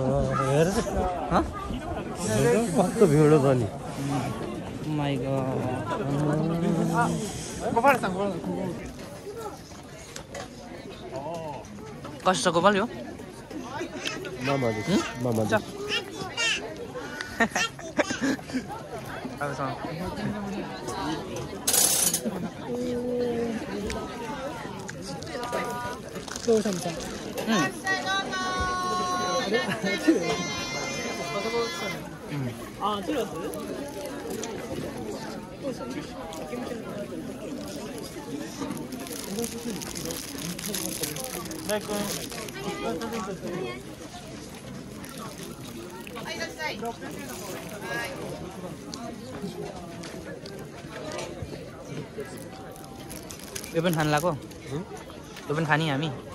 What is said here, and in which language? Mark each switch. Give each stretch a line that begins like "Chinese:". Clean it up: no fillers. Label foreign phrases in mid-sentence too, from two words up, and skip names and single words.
Nepali: हेर कस्तो भिडो छ नि
English: my god
Nepali: कस्तो छ गोपाल यो मामा
Japanese: どうしたみたい。あ、チュロス？大根。
Nepali: यो पनि खान लाग्यो यो पनि खाने हामी